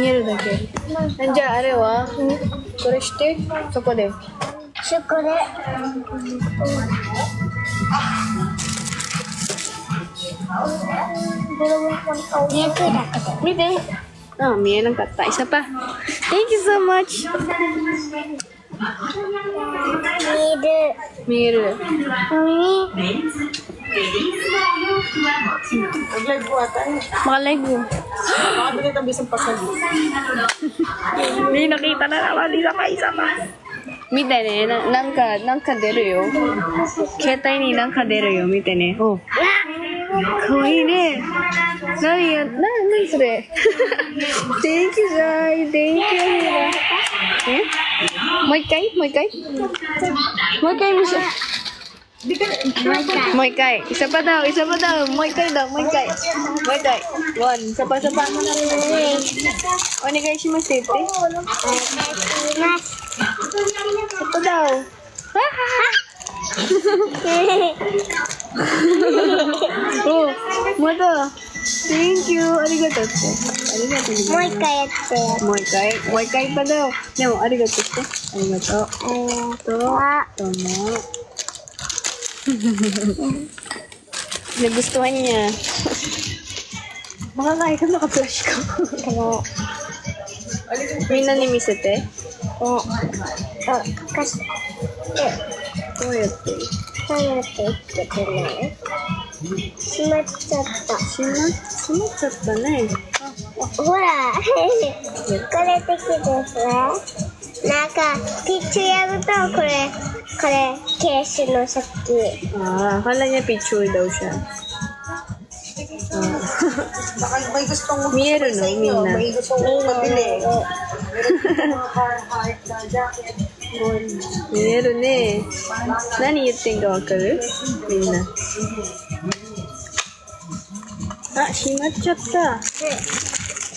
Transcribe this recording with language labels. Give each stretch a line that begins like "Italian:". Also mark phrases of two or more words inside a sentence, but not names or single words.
Japanese: 見えるだけ。じゃああれは？これしてそこで。そこで。見て。あ、見えなかった。
Filipino: isa pa.
English: Thank you so much.
Japanese: 見える。
Filipino: Nag-live po ata eh. Maka-live mo. Makabilit ang bisang pasali. Hindi nakita na naman. Isa pa.
Japanese: 見てね、なんか出るよ。携帯になんか出るよ。見てね。お。かわいいね。何それ。
English: Thank you,
Japanese: Jai.
English: Thank you.
Japanese: え？もう一回見せ。もう一回。
Filipino: isa pa daw.
Japanese: もう一回。One.
Filipino: isa pa.
Japanese: お願いしますって言って。
Filipino: ito daw. Oh, mata.
English: Thank you.
Japanese: Arigatoって。もう一回やって。もう一回
Filipino: pa daw.
Japanese: でも、ありがとうって。ありがとう。
Filipino: どうも。Nagustuhan niya. Makakain ka, naka-flash ka.
Japanese: みんなに見せて? 貸して。どうやってそうやって言ってくれない？閉まっちゃった。閉まっちゃったね。ほら、これ的ですね。なんか、ピッチやると、これ、ケースの先。
Filipino: Ah, akala niya picture daw siya. Baka may gustong Meron, no? Mina. May gustong mabili. Meron mga heart na jacket.
Japanese: 見えるね。何言ってんかわかる？みんな。あ、閉まっちゃった。